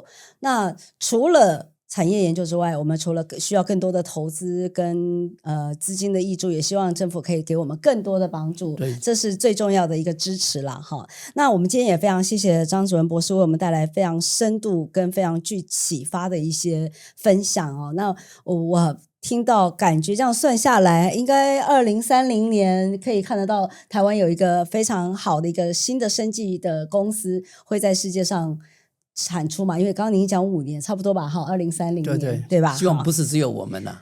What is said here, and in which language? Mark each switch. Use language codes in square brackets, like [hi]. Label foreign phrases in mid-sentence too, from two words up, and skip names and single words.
[zh] 那除了產業研究之外，我們除了需要更多的投資跟資金的挹注，也希望政府可以給我们更多的幫助，這是最重要的一個支持啦哈。那我們今天也非常謝謝張子文博士為我們帶來非常深度跟非常具啟發的一些分享哦。那我聽到感覺這樣算下來，應該2030年可以看得到台灣有一個非常好的一個新的生技的公司會在世界上產出嘛，因為剛剛您講5年差不多吧，哈，2030年對吧？希望不是只有我們啦。